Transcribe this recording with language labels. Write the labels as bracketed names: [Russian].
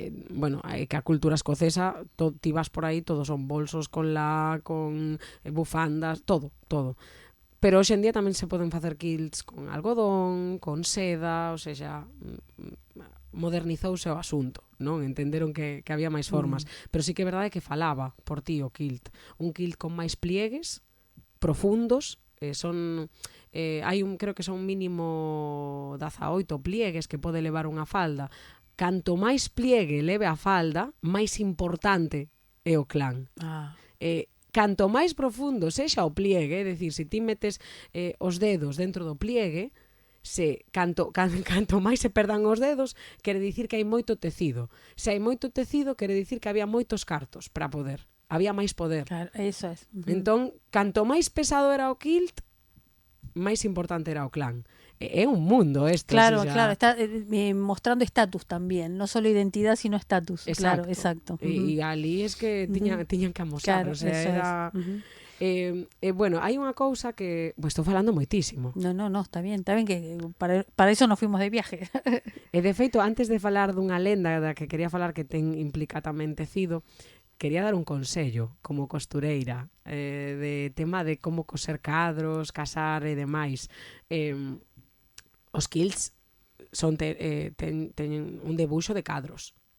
[Galician] Bueno, que a cultura escocesa, ti vas por aí, todos son bolsos con bufandas, todo. Pero hoxe en día tamén se poden facer quilts con algodón, con seda, ou seja, modernizouse o asunto, non? Entenderon que había máis formas. Pero sí que é verdade que falaba por ti o quilt. Un quilt con máis pliegues, profundos, creo que son mínimo 18 pliegues que pode levar unha falda. Canto máis pliegue leve a falda, máis importante é o clan. Canto máis profundo sexa o pliegue, é dicir, se ti metes os dedos dentro do pliegue, canto máis se perdan os dedos, quere dicir que hai moito tecido. Se hai moito tecido, quere dicir que había moitos cartos para poder. Había máis poder. [Spanish] Claro, eso es. [Galician] Entón, canto máis pesado era o kilt, máis importante era o clan. É un mundo esto. [Spanish] Claro, está mostrando estatus también, no solo identidad, sino estatus. Claro, exacto. [Galician] E ali es que tiñan que amosar, claro, o sea, era... Bueno, hai unha cousa que... Pues estou falando moitísimo. [Spanish] No, está bien que para eso nos fuimos de viaje. [Galician] E de feito, antes de falar dunha lenda da que quería falar que implica tamén tecido, quería dar un consello como costureira de tema de como coser cadros, casar e demais. Os quilts teñen un debuxo de cadros.